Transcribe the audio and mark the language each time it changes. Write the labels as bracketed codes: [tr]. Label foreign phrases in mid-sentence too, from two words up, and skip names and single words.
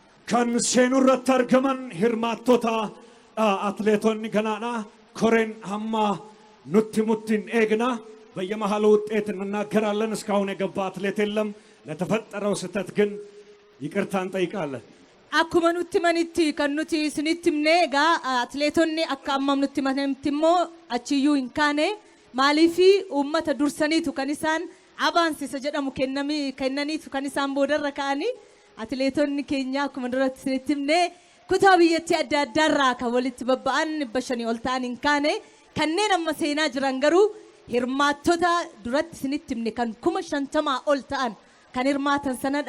[om] kan seenurratti argaman hirmaattota atleetonni ganaadha. Koreen hamma nutti muttiin eegna [am] በየመሃሉ ውጤት እንናገራለን። እስካሁን የገባ አትሌት የለም። ለተፈጠረው ስህተት ግን ይቅርታ እንጠይቃለን። [om] akkuma nutti manitti kan nuti isinitti himne egaa atleetonni akka ammam nutti manitti immoo achiyyuu hin kaane maaliifi uummata dursaniitu kan isaan abaansisa jedhamu kennaniitu kan isaan boodarra ka'anii atleetonni keenya akkuma duratti isinitti himne kutaa biyyattii adda addaarraa kan walitti babba'an 500 ol ta'an hin kaane kanneen amma seenaa jiran garuu hirmaattota duratti isinitti himne kan 50 ol ta'an kan hirmaatan sanadha.